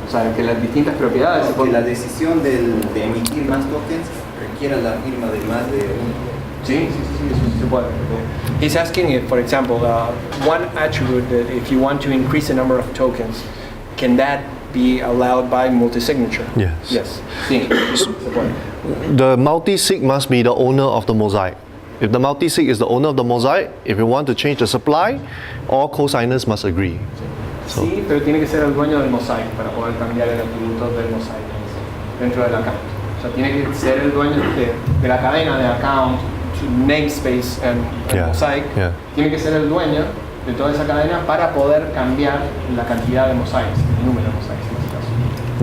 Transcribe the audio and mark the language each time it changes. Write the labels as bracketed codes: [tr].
[es] O sea, que las distintas propiedades... Que la decisión de emitir más tokens requiera la firma de más de uno. Sí, eso sí se puede. [en] He's asking if, for example, one attribute that if you want to increase the number of tokens, can that be allowed by multi-signature? Yes. Yes. [es] Sí, se puede. [en] The multi-sig must be the owner of the mosaic. If the multi-sig is the owner of the mosaic, if you want to change the supply, all co-signers must agree. So. [es] Sí, pero tiene que ser el dueño del mosaic para poder cambiar el atributo del mosaic dentro del account. O sea, tiene que ser el dueño de la cadena de account, namespace and mosaic. [en] Yeah. [es] Tiene que ser el dueño de toda esa cadena para poder cambiar la cantidad de mosaics, el número de mosaics en este caso.